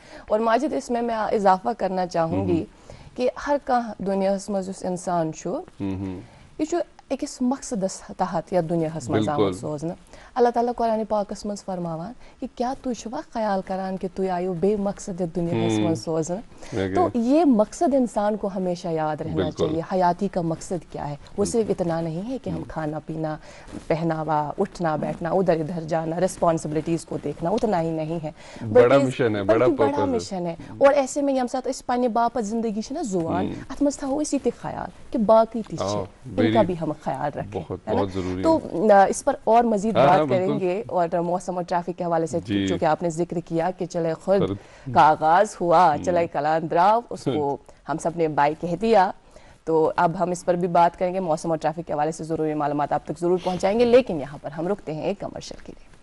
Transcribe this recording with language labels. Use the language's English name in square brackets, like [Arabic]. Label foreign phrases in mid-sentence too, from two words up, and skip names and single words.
[Urdu] اور ماجد اس میں اضافہ کرنا چاہوں گی کہ [Kashmiri] ہر کانٛہہ دُنیاہس منٛز یُس اِنسان چھُ یہ چھُ أکِس مقصدس تحت یتھ دُنیاہس منٛز آمُت سوزنہٕ. اللہ تعالیٰ قرآن پاکس منٛز فرماوان کہ کیا تُہۍ چھُوا خیال کران کہ تُہۍ آیو بے مقصد یتھ دُنیاہس منٛز سوزنہٕ. [Urdu] تو یہ مقصد انسان کو ہمیشہ یاد رہنا چاہیے. حیاتی کا مقصد کیا ہے, وہ صرف اتنا نہیں ہے کہ ہم کھانا پینا, پہناوا, اٹھنا بیٹھنا, ادھر ادھر جانا, ریسپانسبلٹیز کو دیکھنا, اتنا ہی نہیں ہے, بڑا مشن ہے, بڑا مشن ہے. اور ایسے میں [Kashmiri] ییٚمہِ ساتہٕ أسۍ پننہِ باپت زندگی چھِ نا زُوان, اتھ منٛز تھاوو أسۍ یہِ تہِ خیال کہ باقی تہِ چھِ, [Urdu] ان کا بھی ہم خیال رکھیں. تو اس پر اور مزید بات کریں گے. اور موسم اور ٹریفک کے حوالے سے چونکہ آپ نے ذکر کیا کہ چلے خود کا آغاز ہوا, [Kashmiri] چلے کلان دراو, [Urdu] اس کو ہم سب نے بائی کہہ دیا. تو اب ہم اس پر بھی بات کریں گے, موسم اور ٹریفک کے حوالے سے ضروری معلومات آپ تک ضرور پہنچائیں گے, لیکن یہاں پر ہم رکتے ہیں ایک کمرشل کے لیے.